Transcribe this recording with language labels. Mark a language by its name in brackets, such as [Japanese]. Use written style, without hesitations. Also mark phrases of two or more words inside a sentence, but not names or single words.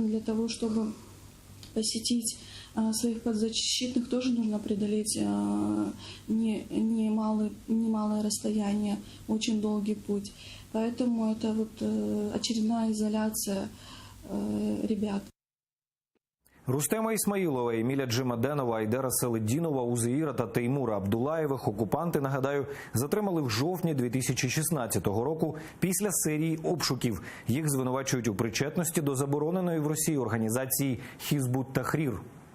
[Russian] Для того, чтобы посетить своих подзащитных, тоже нужно преодолеть немалое расстояние, очень долгий путь. Поэтому это очередная изоляция ребят. [Ukrainian] Рустема Ісмаїлова, Еміля Джемаденова, Айдера Селедінова, Узеїра та Теймура Абдулаєвих окупанти, нагадаю, затримали в жовтні 2016 року після серії обшуків. Їх звинувачують у причетності до забороненої в Росії організації «Хізбут Тахрір».